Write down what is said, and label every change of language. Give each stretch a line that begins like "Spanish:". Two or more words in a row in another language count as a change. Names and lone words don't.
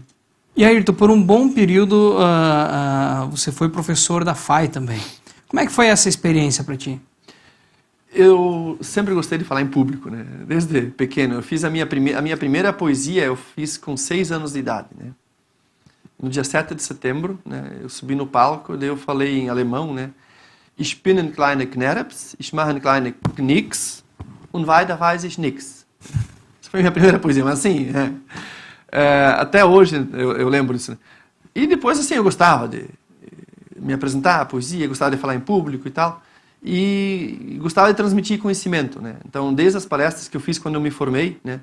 Portuguese: E Ayrton, por um bom período você foi professor da FAI também. Como é que foi essa experiência para ti? Eu sempre gostei de falar em público, né? Desde pequeno. Eu fiz a minha primeira poesia, eu fiz com 6 anos de idade, né? No dia 7 de setembro, né? Eu subi no palco, daí eu falei em alemão, né?
German: Ich bin ein kleiner Knirps, ich mache ein kleiner Knicks und weiter weiß ich nix.
Portuguese: Essa foi a minha primeira poesia, mas assim, até hoje eu lembro disso, né? E depois, assim, eu gostava de me apresentar a poesia, gostava de falar em público e tal. E gostava de transmitir conhecimento, né? Então, desde as palestras que eu fiz quando eu me formei, né?